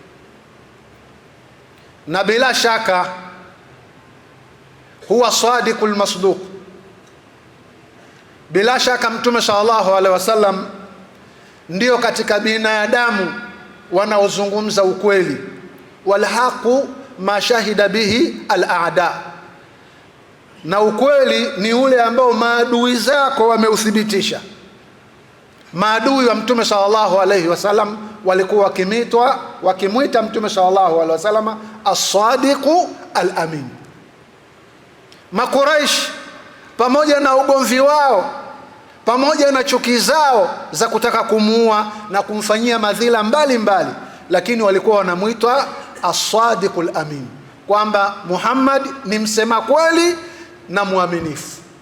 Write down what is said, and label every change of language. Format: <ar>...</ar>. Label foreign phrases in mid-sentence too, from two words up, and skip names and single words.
<sw>Na bila shaka huwa</sw> <ar>الصادق المصدوق.</ar> <sw>Bila shaka Mtume</sw> <ar>صلى الله عليه وسلم</ar> <sw>ndio katika binadamu wanaozungumza ukweli.</sw> <ar>والحق ما شهدت به الأعداء,</ar> <sw>na ukweli ni ule ambao maadui zako wameuthibitisha. Maadui wa Mtume</sw> <ar>صلى الله عليه وسلم</ar> <sw>walikuwa wakimwita Mtume</sw> <ar>صلى الله عليه وسلم الصادق الأمين.</ar> <sw>Makuraish pamoja na ugomvi wao, pamoja na chuki zao za kutaka kumuua na kumfanyia madhila mbalimbali, lakini walikuwa wanamuita</sw> <ar>الصادق الأمين,</ar> <sw>kwamba Muhammad ni msema kweli na muaminifu.</sw>